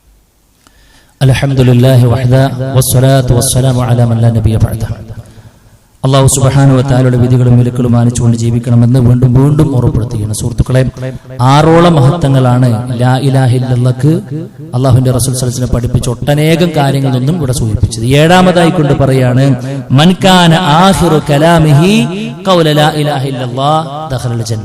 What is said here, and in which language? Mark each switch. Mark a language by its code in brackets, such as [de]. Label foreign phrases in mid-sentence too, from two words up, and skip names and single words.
[ar] الحمد لله وحده والصلاة والسلام على من لا نبي بعده. [ml] അല്ലാഹു [ar] سبحانه وتعالى [ml] വിധികളും വിലക്കുകളും മാനിച്ചുകൊണ്ട് ജീവിക്കണമെന്ന് വീണ്ടും വീണ്ടും ഓർമ്മപ്പെടുത്തുകയാണ്. സുഹൃത്തുക്കളെ, 6ഓളം മഹത്വങ്ങളാണ് [ar] لا إله إلا الله [ml] അല്ലാഹുവിന്റെ റസൂൽ [ar] صلى الله عليه وسلم [ml] പഠിപ്പിച്ച ഒട്ടനേകം കാര്യങ്ങളൊന്നും ഇവിടെ സൂചിപ്പിച്ചത്. 7ാമതായി കൊണ്ട് പറയാണ് [ar] من كان آخر كلامه قول لا إله إلا الله دخل الجنة.